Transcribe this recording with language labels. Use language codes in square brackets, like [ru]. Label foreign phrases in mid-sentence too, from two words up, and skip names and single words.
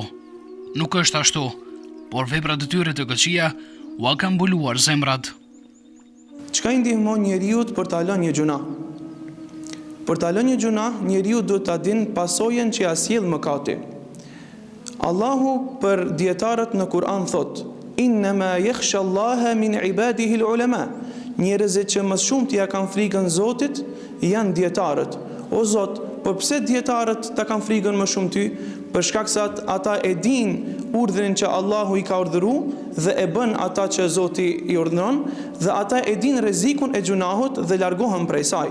[sq] Nuk është ashtu, por veprat e tyre të këqija u kanë mbuluar zemrat. Çka i ndihmon njeriu për ta lënë një gjuna? Për ta lënë një gjuna, njeriu duhet ta dinë pasojën që ia sjell mëkati. Allahu për dietarët në Kur'an thot: [ar] إنما يخشى الله من عباده العلماء. [sq] Njerëzit që më shumë t'ia kanë frikën Zotit janë dietarët. O Zot, po pse dietarët ta kanë frikën më shumë ty? Për shkak se ata e dinë urdhrin që Allahu i ka urdhëruar dhe e bën ata që Zoti i urdhëron, dhe ata e dinë rrezikun e gjunahut dhe largohen prej saj.